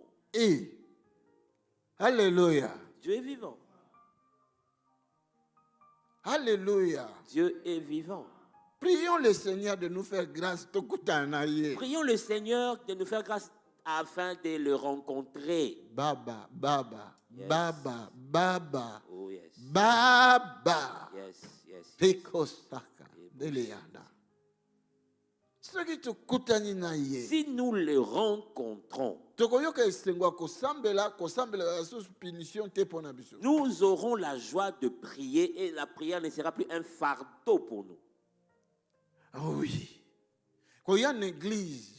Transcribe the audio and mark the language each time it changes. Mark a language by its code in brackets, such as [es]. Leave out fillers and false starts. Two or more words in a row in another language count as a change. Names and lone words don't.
[fr] Et alléluia. Dieu est vivant. Alléluia. Dieu est vivant. Prions le Seigneur de nous faire grâce. Prions le Seigneur de nous faire grâce afin de le rencontrer. Baba, Baba, Yes. Baba, Baba, Oh yes. Baba. Yes, yes. Pekosaka, Deleanda. Si nous le rencontrons, nous aurons la joie de prier et la prière ne sera plus un fardeau pour nous. Oui. Quand il y a une église,